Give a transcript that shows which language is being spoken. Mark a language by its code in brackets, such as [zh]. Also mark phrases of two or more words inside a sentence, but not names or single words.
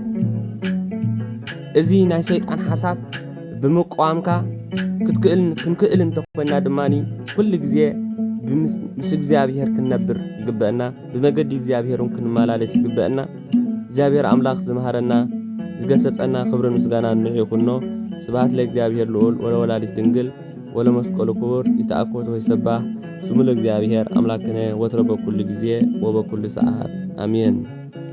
[ti] እዚ ናይ ሰይጣን ሓሳብ ብምቋምካ ክንክእል እንተኾይና ድማኒ ኩሉ ግዜ ምስ እግዚአብሔር ክንነብር ይግበአና። ብመገዲ እግዚአብሔርን ክንመላለስ ይግበአና። እግዚአብሔር አምላክ ዝመሃረና ዝገሰጸና ክብርን ምስጋናን ንዑ ይኹኖ። [gez] ስብሐት ለእግዚአብሔር ልዑል ወለወላዲት ድንግል ወለመስቀሉ ክቡር ይትአኮቶ ይሰባህ ስሙ ለእግዚአብሔር አምላክነ ወትሮ በኩሉ ጊዜ ወበኩሉ ሰዓት አሜን።